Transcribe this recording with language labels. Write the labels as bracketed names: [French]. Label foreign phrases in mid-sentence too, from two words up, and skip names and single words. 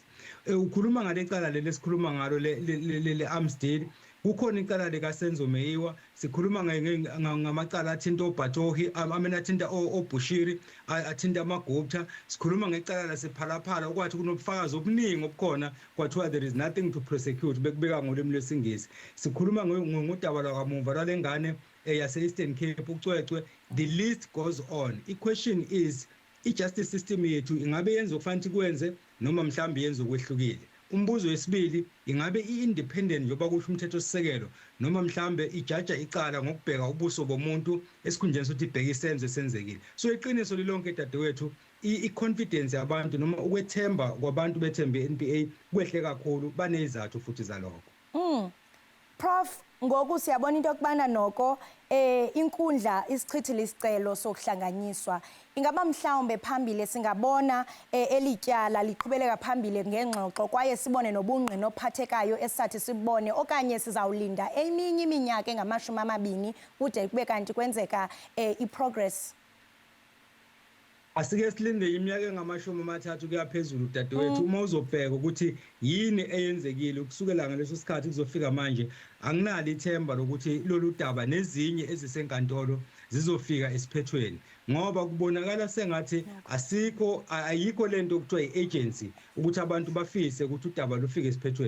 [Zulu] Ukhuluma ngale cala leli sikhuluma ngalo le Armsdale, kukhona icala lika Senzo Meyiwa, sikhuluma ngamacala athinta oBatohi, athinta oBushiri, athinta amaGupta, sikhuluma ngecala lasephalaphala okwathi kunobufakazi obuningi obukhona kwathiwa [English] there is nothing to prosecute [Zulu] bekubeka ngolimi lwesingisi. Sikhuluma ngodaba lwakamuva lwalengane yase-Eastern Cape uCwecwe. [English] The list goes on. [Zulu] I-question is, i- [English] justice system [Zulu] yethu ingabe yenza okufanele kwenze noma mhlambe yenza okwehlukile? Umbuzo wesibili, ingabe i-independent njengoba kusho umthetho sisekelo noma mhlambe ijaja icala ngokubheka ubuso bomuntu esikhundleni sokuthi ibheke isenzo esenzekile? So iqiniso lilonke dadewethu, i-confidence yabantu noma ukwethemba kwabantu bethembe i-NPA kwehle kakhulu, banezizathu futhi zalokho. [Xhosa] Prof, ngoku siyabona into yokubana noko inkundla isichithile isicelo sokuhlanganyiswa. Ingaba mhlawumbe phambili singabona elityala liqhubeleka phambili ngengxoxo kwaye sibone nobungqina ophathekayo esathi sibone, okanye sizawulinda eminye iminyaka engama-20 kude kube kanti kwenzeka i-progress? [Zulu] Asike silinde iminyaka engama-30 kuya phezulu dadewethu uma uzobheka ukuthi yini eyenzekile kusukela ngaleso sikhathi kuzofika manje. Anginalo ithemba lokuthi lolu daba nezinye ezisenkantolo zizofika esiphethweni, ngoba kubonakala sengathi ayikho lento okuthiwa i-agency ukuthi abantu bafise ukuthi udaba lufike esiphethweni.